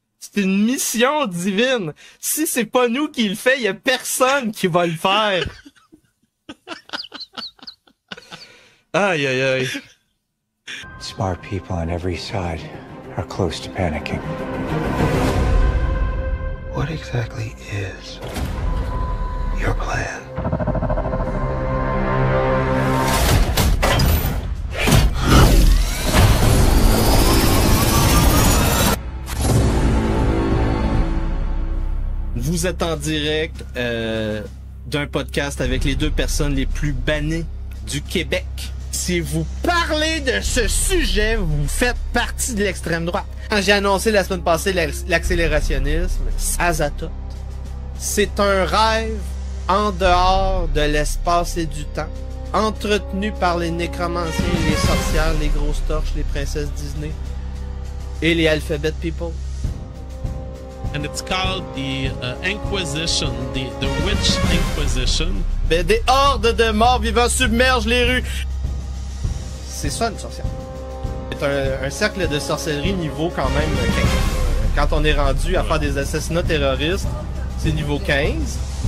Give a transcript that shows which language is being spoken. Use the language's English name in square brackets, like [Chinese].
[French] C'est une mission divine. Si c'est pas nous qui le fait, il y a personne qui va le faire. Aïe, aïe, aïe. [English] Smart people on every side are close to panicking. What exactly is your plan? [French] Vous êtes en direct d'un podcast avec les deux personnes les plus bannées du Québec. Si vous parlez de ce sujet, vous faites partie de l'extrême droite. Quand j'ai annoncé la semaine passée l'accélérationnisme, Azatoth, c'est un rêve en dehors de l'espace et du temps, entretenu par les nécromanciens, les sorcières, les grosses torches, les princesses Disney et les Alphabet People. [English] And it's called the Inquisition, the Witch Inquisition. [French] Ben, des hordes de morts vivants submergent les rues. C'est ça une sorcière. C'est un cercle de sorcellerie niveau quand même 15. Quand on est rendu à faire des assassinats terroristes, c'est niveau 15.